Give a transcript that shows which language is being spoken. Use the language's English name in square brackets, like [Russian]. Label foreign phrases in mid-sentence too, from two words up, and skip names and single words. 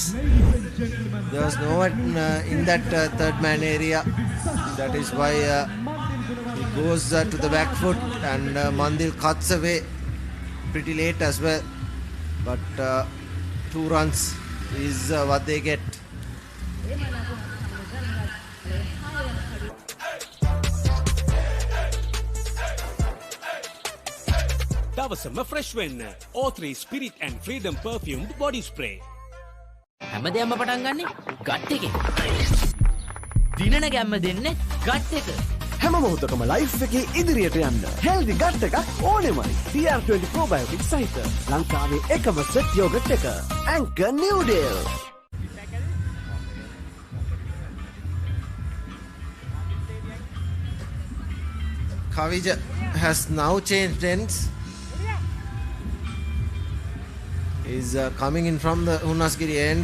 [English] There was no one in that third man area. That is why he goes to the back foot and Mandil cuts away pretty late as well. But 2 runs is what they get. [Sinhala] දවසම ෆ්‍රෙෂ් වෙන්න O3 Spirit and Freedom [English] perfumed body spray. [Sinhala] හැමදේම පටන් ගන්නෙ ගට් එකෙන්. දිනන ගැම්ම දෙන්නේ ගට් එක. හැම මොහොතකම ලයිෆ් එකේ ඉදිරියට යන්න [English] healthy gut [Sinhala] එකක් ඕනෙමයි. TR20 probiotic සහිත ලංකාවේ එකම [English] set yoghurt [Sinhala] එක. Anchor New Deal. [English] Kavija has now changed ends. He's coming in from the Asgiriya end.